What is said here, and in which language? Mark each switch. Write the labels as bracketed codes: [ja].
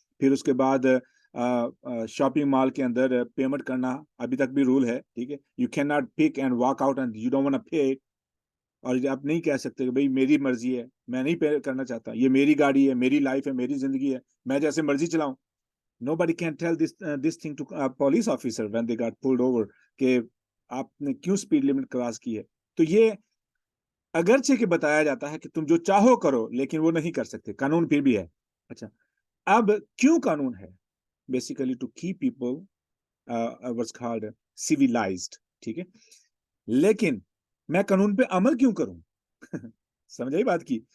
[ur] پھر اس کے بعد شاپنگ مال کے اندر پیمنٹ کرنا ابھی تک بھی رول ہے. ٹھیک ہے، [en] You can not pick and walk out and you don't want to pay. [ur] اور آپ نہیں کہہ سکتے کہ بھائی میری مرضی ہے، میں نہیں پے کرنا چاہتا، یہ میری گاڑی ہے، میری لائف ہے، میری زندگی ہے، میں جیسے مرضی چلاؤں. [en] Nobody can tell this thing to a police officer when they got pulled over [ur] کہ آپ نے کیوں اسپیڈ لمٹ کراس کی ہے. تو یہ اگرچہ کہ بتایا جاتا ہے کہ تم جو چاہو کرو، لیکن وہ نہیں کر سکتے، قانون پھر بھی ہے. اچھا، اب کیوں قانون ہے؟ [en] Basically to keep people what's called civilized. [ur] ٹھیک ہے، لیکن میں قانون پہ عمل کیوں کروں؟ سمجھائی بات کی.